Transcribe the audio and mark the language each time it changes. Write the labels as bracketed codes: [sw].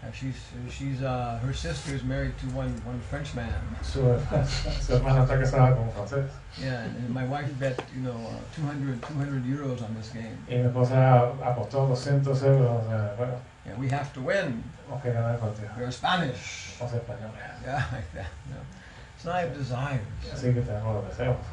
[en] she's her sister is married to one French man. [es] su hermana está casada con un francés. [en] Yeah, and my wife bet 200 euros on this game. [es] Y mi esposa apostó 200 euros. Bueno, [en] Yeah, we have to win. [es] tenemos que ganar el partido. [en] We're Spanish. [es] Somos españoles. [en] Yeah, like that. No. So now I have desires. [es] Así que tenemos los deseos.